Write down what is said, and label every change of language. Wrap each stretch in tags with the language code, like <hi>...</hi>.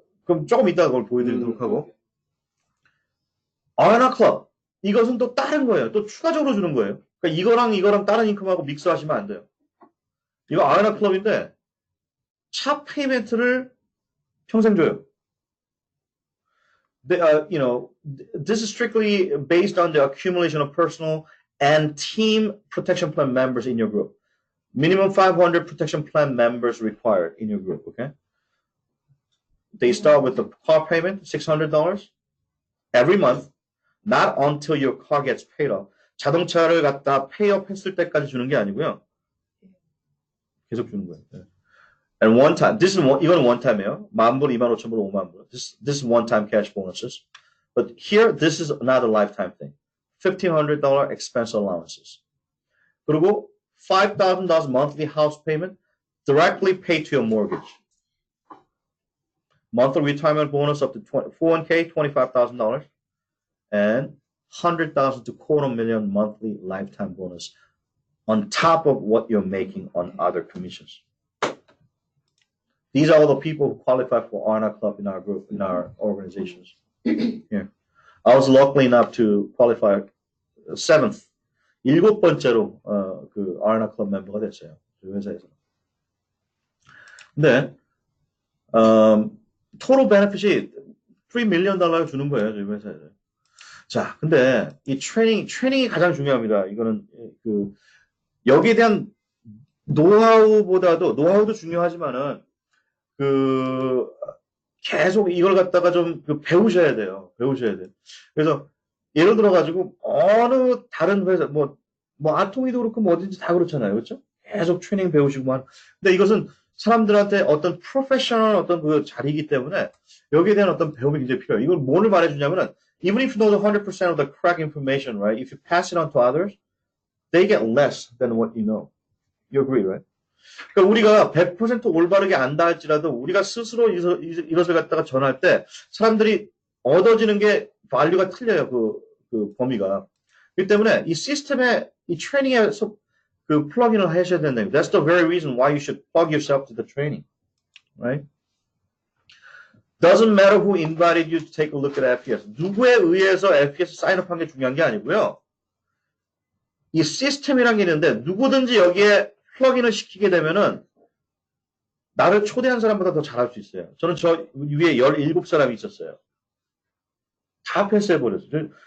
<ko>그럼 조금 이따가 그걸 보여드리도록 하고. 아레나 클럽. 이것은 또 다른 거예요. 또 추가적으로 주는 거예요. 그러니까 이거랑 다른 인컴하고 믹스하시면 안 돼요. 이거 아레나 클럽인데, 차 페이멘트를 평생 줘요.</ko> <en>This is strictly based on the accumulation of personal and team protection plan members in your group. Minimum 500 protection plan members required in your group, okay? They start with the car payment, $600 every month, not until your car gets paid off.</en> <ko>자동차를 갖다 페이업 했을 때까지 주는 게 아니고요. 계속 주는 거예요.</ko> <en>And one time,</en> <ko>이건</ko> <en>one time이에요.</en> <ko>10,000불, 25,000불, 50,000불.</ko> <en>This is one time cash bonuses. But here, this is not a lifetime thing. $1,500 expense allowances. 그리고 $5,000 monthly house payment directly paid to your mortgage. Monthly retirement bonus up to 401k, $25,000. And $100,000 to $250,000 monthly lifetime bonus on top of what you're making on other commissions. These are all the people who qualify for Arna Club in our group, in our organizations. Here. I was lucky enough to qualify 7th.</en> <ko>7번째로, 그 Arna Club 멤버가 됐어요. 저희 회사에서. 근데, total benefit이 $3 million 주는 거예요, 저희 회사에서. 자, 근데 이 트레이닝이 가장 중요합니다. 이거는, 여기에 대한 노하우도 중요하지만은, 계속 이걸 갖다가 좀 배우셔야 돼요. 그래서, 예를 들어가지고, 어느 다른 회사, 아토미도 그렇고, 어딘지 다 그렇잖아요. 그렇죠? 계속 트레이닝 배우시고만. 근데 이것은 사람들한테 어떤 프로페셔널 어떤 그 자리이기 때문에, 여기에 대한 어떤 배움이 굉장히 필요해요. 이걸 뭐를 말해주냐면은,</ko> <en>even if you know the 100% of the correct information, right? If you pass it on to others, they get less than what you know. You agree, right?</en> <ko>그러니까 우리가 100% 올바르게 안다 할지라도 우리가 스스로 이것을 갖다가 전할 때 사람들이 얻어지는 게 밸류가 틀려요. 그 범위가. 그렇기 때문에 이 시스템에 이 트레이닝에 그 플러그인을 하셔야 된다는 거예요.</ko> <en>That's the very reason why you should plug yourself to the training. Right? Doesn't matter who invited you to take a look at FES.</en> <ko>누구에 의해서 FES 사인업한 게 중요한 게 아니고요. 이 시스템이란 게 있는데 누구든지 여기에 플러그인을 시키게 되면은 나를 초대한 사람보다 더 잘할 수 있어요. 저는 저 위에 17사람이 있었어요. 다 패스해버렸어요.</ko>